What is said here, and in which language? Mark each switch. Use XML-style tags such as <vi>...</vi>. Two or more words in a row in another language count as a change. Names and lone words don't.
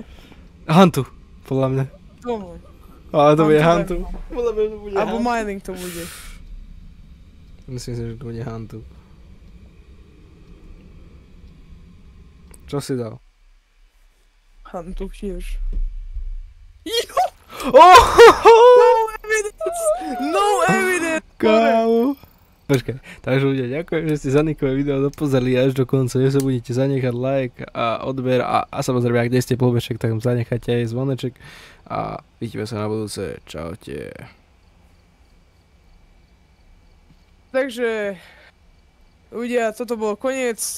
<sk>Hantu, podľa mňa. tomu. Ale to bude Hantu Hantu. Podľa mňa to bude Alebo Hantu. mining to bude. Myslím si, že to bude Hantu. Čo si dal? Hantu tiež. Oh!</sk> <en>No evidence! No evidence!</en> <sk>Kámo. Počkaj, takže ľudia, ďakujem, že ste za Nikové video dopozerali až do konca. Nezabudnite zanechať like a odber a samozrejme, ak nie ste polbešek, tak zanechajte aj zvoneček a vidíme sa na budúce. Čaute. Takže ľudia, toto bol koniec.</sk>